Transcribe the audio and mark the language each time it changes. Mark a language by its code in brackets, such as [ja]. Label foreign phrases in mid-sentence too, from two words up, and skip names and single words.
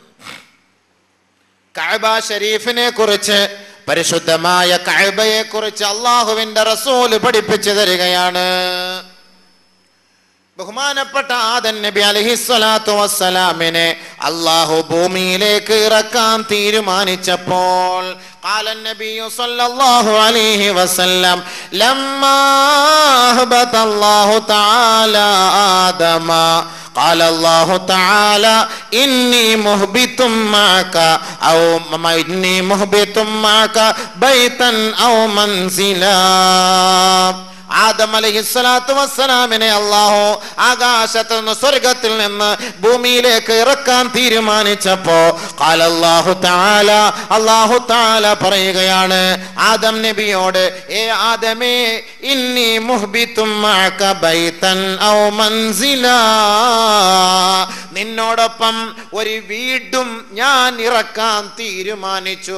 [ml] കഅബ ഷരീഫിനെ കുറിച്ച്, പരിശുദ്ധമായ കഅബയെ കുറിച്ച് അല്ലാഹുവിന്റെ റസൂൽ പഠിപ്പിച്ചു തരികയാണ്. ബഹുമാനപ്പെട്ട ആദം നബി അലൈഹിസ്സലാത്തു വസ്സലാമിനെ അല്ലാഹു ഭൂമിയിലേക്ക് ഇറക്കാൻ തീരുമാനിച്ചപ്പോൾ [ar] قال النبي صلى الله عليه وسلم لما أهبط الله تعالى آدم قال الله تعالى إني مهبط معك بيتا أو منزلا. [ml] ആദം [ar] عليه الصلاة والسلام [ml] അല്ലാഹു ആകാശത്തു നിന്ന്, സ്വർഗ്ഗത്തിൽ നിന്ന് ഭൂമിയിലേക്ക് ഇറക്കാൻ തീരുമാനിച്ചപ്പോ [ar] الله تعالى [ml] പറയുകയാണ് ആദം നബിയോട്, ഏ ആദമേ, [ar] إني مهبط معك بيتا أو منزلا, [ml] നിന്നോടൊപ്പം ഒരു വീടും ഞാൻ ഇറക്കാൻ തീരുമാനിച്ചു.